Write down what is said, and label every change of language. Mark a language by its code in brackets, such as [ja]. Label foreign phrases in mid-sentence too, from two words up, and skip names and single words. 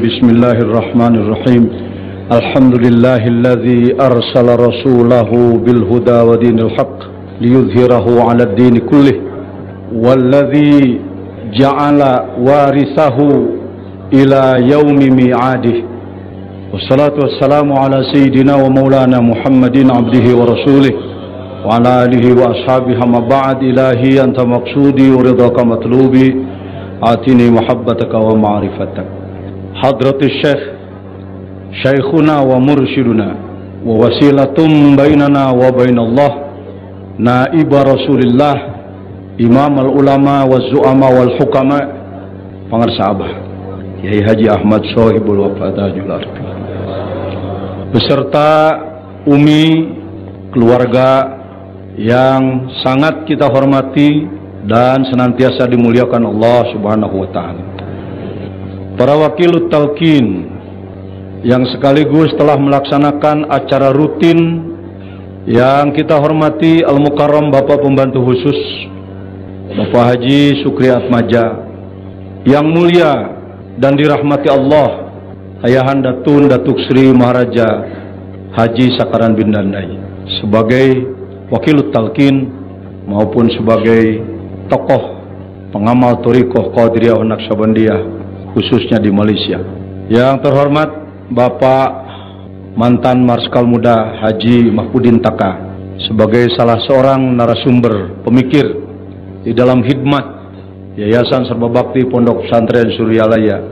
[ar] بسم الله الرحمن الرحيم. الحمد لله الذي أرسل رسوله بالهدى ودين الحق ليظهره على الدين كله والذي جعل وارثه إلى يوم ميعاده. والصلاة والسلام على سيدنا ومولانا محمد عبده ورسوله وعلى آله وأصحابه أما بعد. إلهي أنت مقصودي ورضاك مطلوبي أعطني محبتك ومعرفتك. حضرة الشيخ شيخنا ومرشدنا ووسيلة بيننا وبين الله نائب رسول الله إمام العلماء والزعماء والحكماء [id] pangarsa Abah Kyai Haji Ahmad Sohibul Wafatajul Arfi beserta Umi, keluarga yang sangat kita hormati dan senantiasa dimuliakan Allah [ar] سبحانه وتعالى. [id] Para [ar] وكيل التلقين [id] yang sekaligus telah melaksanakan acara rutin yang kita hormati Al-Mukarram Bapak Pembantu Khusus Bapak Haji Sukri Atmaja yang mulia dan dirahmati Allah, Ayahanda Tun Datuk Sri Maharaja Haji Sakaran bin Dandai sebagai [ar] وكيل التلقين [id] maupun sebagai tokoh pengamal Thariqah Qadiriyah Naqsabandiyah khususnya di Malaysia. Yang terhormat Bapak mantan Marskal Muda Haji Mahfudin Taka sebagai salah seorang narasumber pemikir di dalam khidmat Yayasan Serba Bakti Pondok Pesantren Suryalaya.